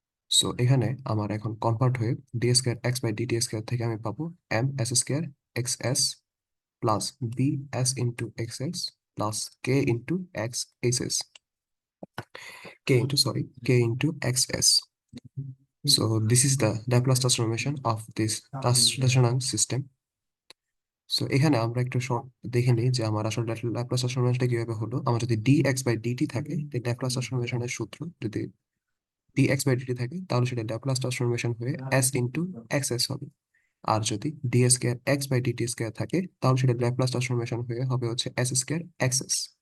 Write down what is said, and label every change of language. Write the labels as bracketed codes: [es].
[bn] So এখানে আমার এখন কনভার্ট হয়ে D square x by DT square থেকে আমি পাবো M S square x S plus B S into x x plus K into x S S, K into x S. [en] So this is the Laplace transformation of this translational system. [bn] So এখানে আমরা একটু short দেখে নিই যে আমার আসলে Laplace ট্রান্সফরমেশনটা কিভাবে হলো। আমার যদি dx বাই dt থাকে, ল্যাপ্লাস ট্রান্সফরমেশনের সূত্র যদি dx বাই dt থাকে, তাহলে সেটা ল্যাপ্লাস ট্রান্সফরমেশন হয়ে s ইন্টু এক্স হবে। আর যদি D square x by DT square থাকে, তাহলে সেটা ল্যাপ্লাস ট্রান্সফরমেশন হয়ে হবে এস স্কোয়ার এক্স এস।